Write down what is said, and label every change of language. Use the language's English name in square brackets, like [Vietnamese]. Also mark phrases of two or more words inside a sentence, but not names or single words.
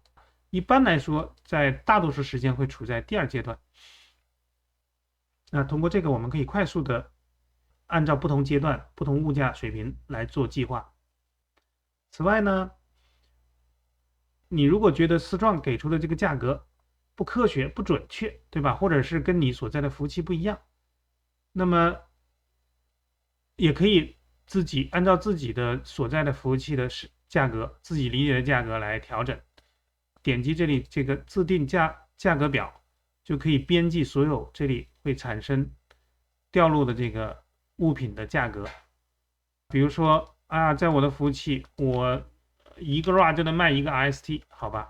[Chinese] 一般來說，在大多數時間會處在第2階段。那通過這個，我們可以快速的按照不同階段、不同物價水平來做計劃。此外呢，你如果覺得思壯給出的這個價格不科學、不準確，對吧？或者是跟你所在的服務器不一樣，那麼也可以自己按照自己的所在的服務器的價格，自己理解的價格來調整。點擊這裡這個自定價格表，就可以編輯所有這裡會產生掉落的這個物品的價格。比如說在我的服務器，我1個 RA 就能賣1個 RST， 好吧？